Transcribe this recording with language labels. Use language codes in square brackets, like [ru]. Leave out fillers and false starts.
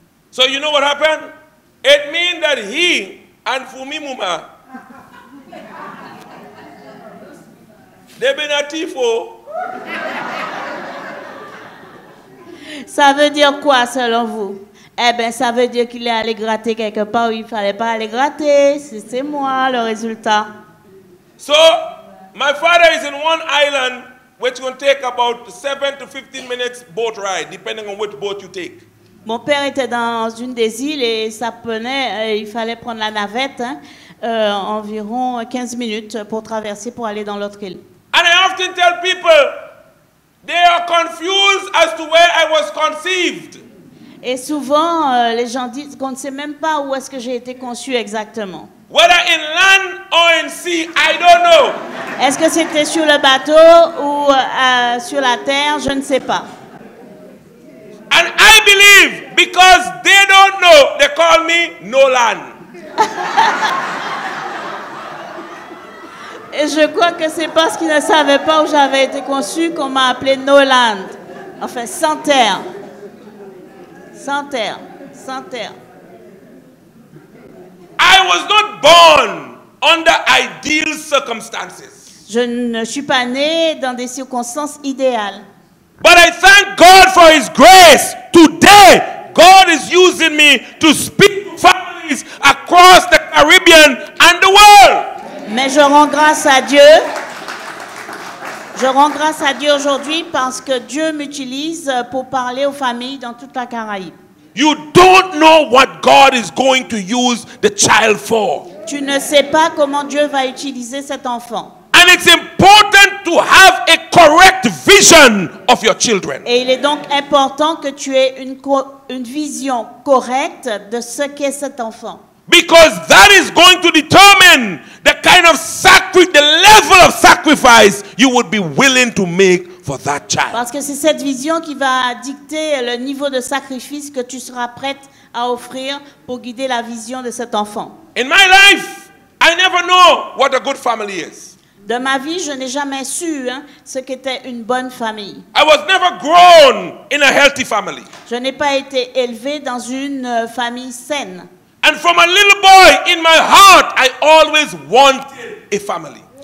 [en] So you know what happened? It means that he and Fumi Muma, they've been a tifo. [fr] Ça veut dire quoi, selon vous? Eh bien, ça veut dire qu'il est allé gratter quelque part où il ne fallait pas aller gratter. C'est moi, le résultat. [en] So, my father is in one island, which will take about 7 to 15 minutes boat ride, depending on which boat you take. [fr] Mon père était dans une des îles et ça prenait, il fallait prendre la navette, environ 15 minutes pour traverser pour aller dans l'autre île. [en] And I often tell people, they are confused as to where I was conceived. [fr] Et souvent, les gens disent qu'on ne sait même pas où est-ce que j'ai été conçu exactement. [en] Whether in land or in sea, I don't know. [fr] Est-ce que c'était sur le bateau ou sur la terre? Je ne sais pas. [en] And I believe, because they don't know, they call me Nolan. [fr] Et je crois que c'est parce qu'ils ne savaient pas où j'avais été conçue qu'on m'a appelée Noland. Enfin, sans terre. Sans terre. Sans terre. [en] I was not born under ideal circumstances. [fr] Je ne suis pas née dans des circonstances idéales. [en] But I thank God for His grace. Today, God is using me to speak to families across the Caribbean and the world. [fr] Mais je rends grâce à Dieu. Je rends grâce à Dieu aujourd'hui parce que Dieu m'utilise pour parler aux familles dans toute la Caraïbe. [en] You don't know what God is going to use the child for. [fr] Tu ne sais pas comment Dieu va utiliser cet enfant. [en] And it's important to have a correct vision of your children. [fr] Et il est donc important que tu aies une vision correcte de ce qu'est cet enfant. [en] Because that is going to determine the kind of the level of sacrifice you would be willing to make for that child. [fr] Parce que c'est cette vision qui va dicter le niveau de sacrifice que tu seras prête à offrir pour guider la vision de cet enfant. [en] In my life, I never know what a good family is. [fr] De ma vie, je n'ai jamais su ce qu'était une bonne famille. [en] I was never grown in a healthy family. [fr] Je n'ai pas été élevée dans une famille saine. [en] And from a little boy in my heart, I always wanted a family.